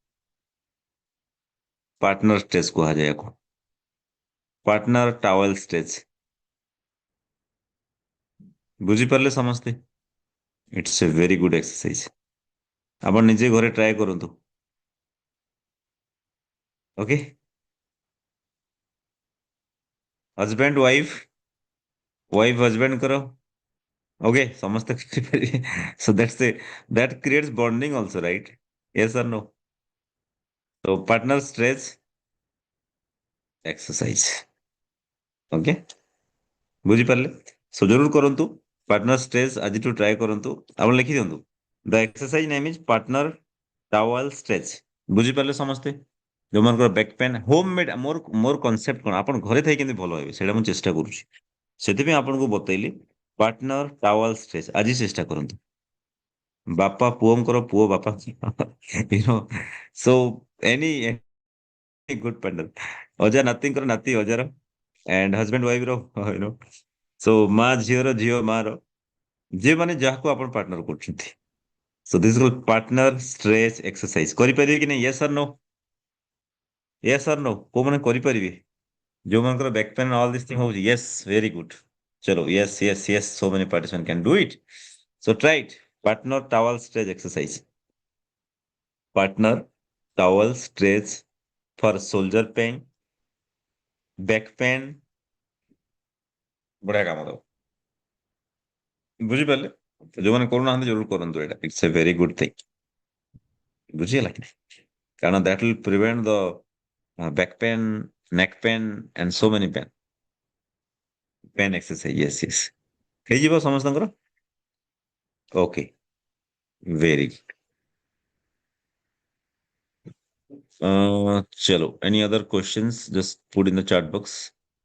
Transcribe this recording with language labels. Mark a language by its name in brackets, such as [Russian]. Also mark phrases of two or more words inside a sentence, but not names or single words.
[English] partner stretch [Odia] କୁହାଯାଏ ୟାକୁ [English] partner towel stretch [Odia] ବୁଝିପାରିଲେ ସମସ୍ତେ [English] it's a very good exercise [Odia] ଆପଣ ନିଜେ ଘରେ ଟ୍ରାଏ କରନ୍ତୁ ଓକେ [English] husband wife husband [Odia] କର ଓକେ ସମସ୍ତେ କରିପାରିବେ [English] so that creates bonding also right yes or no so partner stretch exercise [Odia] ଓକେ ବୁଝିପାରିଲେ ସୋ ଜରୁର କରନ୍ତୁ [English] partner stretch [Odia] ଆଜିଠୁ ଟ୍ରାଏ କରନ୍ତୁ ଆପଣ ଲେଖିଦିଅନ୍ତୁ [English] the exercise name is partner towel stretch [Odia] ବୁଝିପାରିଲେ ସମସ୍ତେ ଯୋଉମାନଙ୍କର [English] back pain home made [Odia] ମୋର କନସେପ୍ଟ କଣ ଆପଣ ଘରେ ଥାଇ କେମିତି ଭଲ ହେବେ ସେଇଟା ମୁଁ ଚେଷ୍ଟା କରୁଛି ସେଥିପାଇଁ ଆପଣଙ୍କୁ ବତେଇଲି [English] partner towel stretch [Odia] ଆଜି ଚେଷ୍ଟା କରନ୍ତୁ ବାପା ପୁଅଙ୍କର ପୁଅ ବାପା [English] so any good partner [Odia] ଅଜା ନାତିଙ୍କର ନାତି ଅଜାର [English] and husband wife [Odia] ର so ମା ଝିଅର ଝିଅ ମାର ଯେଉଁମାନେ ଯାହାକୁ ଆପଣ ପାର୍ଟନର କରୁଛନ୍ତି [English] so this is partner stress exercise [Odia] କରିପାରିବେ କି ନାହିଁ [English] yes or no [Odia] କୋଉମାନେ କରିପାରିବେ ଯୋଉମାନଙ୍କର [English] back pain all this thing ହଉଛି yes very good ଚलो yes so many participants can do it so try it partner towel stretch exercise partner towel stretch for shoulder pain back pain [Odia] ବଢିଆ କାମ ଦବ ବୁଝିପାରିଲେ ଯୋଉମାନେ କରୁନାହାନ୍ତି ଜରୁର କରନ୍ତୁ ଏଇଟା [English] it's a very good thing [Odia] ବୁଝିହେଲା କି କାରଣ [English] that will prevent the back pain neck pain and so many pain exercise [Odia] yes ହେଇଯିବ ସମସ୍ତଙ୍କର [English] okay very good [Odia] ଚलो [English] any other questions just put in the chat box